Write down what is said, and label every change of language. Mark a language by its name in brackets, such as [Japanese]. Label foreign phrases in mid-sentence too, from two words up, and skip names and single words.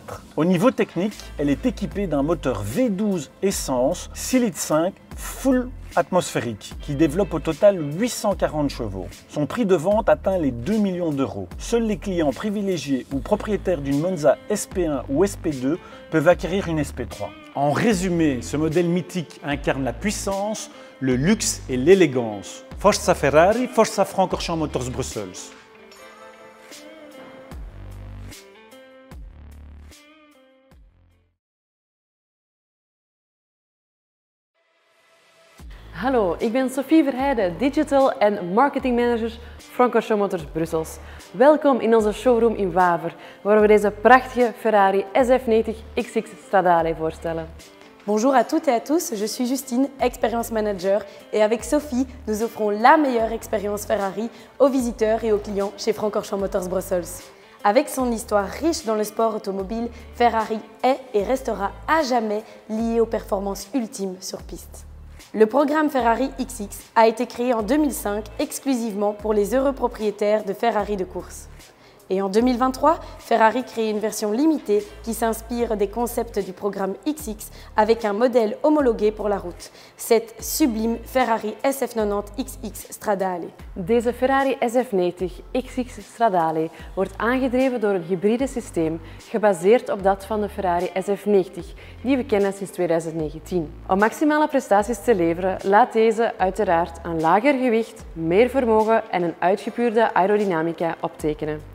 [French] Au niveau technique, elle est équipée d'un moteur V12 essence 6,5 litres full atmosphérique qui développe au total 840 chevaux. Son prix de vente atteint les 2 millions d'euros. Seuls les clients privilégiés ou propriétaires d'une Monza SP1 ou SP2 peuvent acquérir une SP3. En résumé, ce modèle mythique incarne la puissance, le luxe et l'élégance. Forza Ferrari, Forza Francorchamps Motors Brussels. [Dutch] Hallo, ik ben Sophie Verheijden, Digital en [English] Marketing Manager [Dutch] Francorchamps Motors Brussels. Welkom in onze showroom in Waver, waar we deze prachtige Ferrari SF90 XX Stradale voorstellen. [French] Bonjour à toutes et à tous, je suis Justine, Expérience Manager, et avec Sophie, nous offrons la meilleure expérience Ferrari aux visiteurs et aux clients chez Francorchamps Motors Brussels. Avec son histoire riche dans le sport automobile, Ferrari est et restera à jamais lié aux performances ultimes sur piste. Le programme Ferrari XX a été créé en 2005 exclusivement pour les heureux propriétaires de Ferrari de course. Et en 2023, Ferrari crée une version limitée qui s'inspire des concepts du programme XX avec un modèle homologué pour la route, cette sublime Ferrari SF90 XX Stradale. [Dutch] Deze Ferrari SF90 XX Stradale wordt aangedreven door een hybride systeem gebaseerd op dat van de Ferrari SF90, die we kennen sinds 2019. Om maximale prestaties te leveren laat deze uiteraard een lager gewicht, meer vermogen en een uitgepuurde aerodynamica optekenen.